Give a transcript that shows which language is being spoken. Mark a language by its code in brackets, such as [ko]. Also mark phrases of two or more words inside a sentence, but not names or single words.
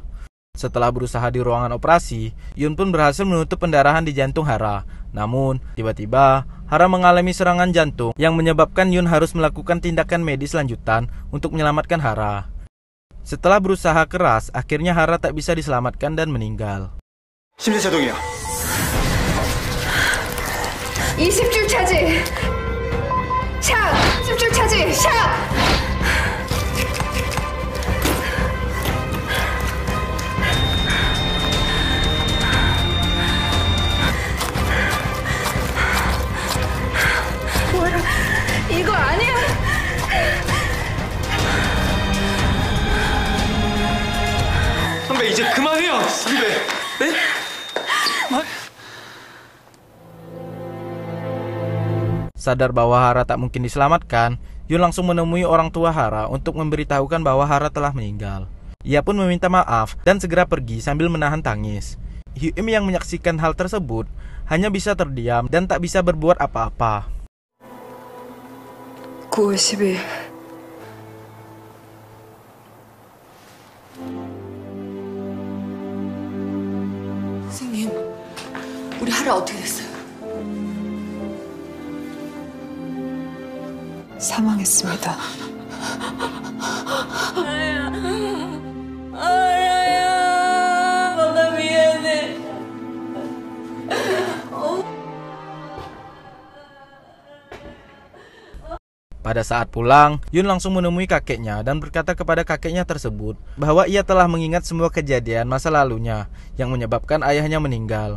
[id] Setelah berusaha di ruangan operasi, Yun pun berhasil menutup pendarahan di jantung Hara. Namun, tiba-tiba, Hara mengalami serangan jantung yang menyebabkan Yun harus melakukan tindakan medis lanjutan untuk menyelamatkan Hara. Setelah berusaha keras, akhirnya Hara tak bisa diselamatkan dan meninggal. [ko] 심폐소생이야. 20줄 차지. 샵! 10줄 차지. 샵! 뭐야? 이거 아니야. 선배 이제 그만해요. 선배. 네? [id] Sadar bahwa Hara tak mungkin diselamatkan, Yun langsung menemui orang tua Hara untuk memberitahukan bahwa Hara telah meninggal. Ia pun meminta maaf dan segera pergi sambil menahan tangis. Hyo-im yang menyaksikan hal tersebut hanya bisa terdiam dan tak bisa berbuat apa-apa. [ko] 9월 10일. 선생님, 우리 하라 어떻게 됐어요? 사망했습니다. 나 미안해. [id] Pada saat pulang, Yun langsung menemui kakeknya dan berkata kepada kakeknya tersebut bahwa ia telah mengingat semua kejadian masa lalunya yang menyebabkan ayahnya meninggal.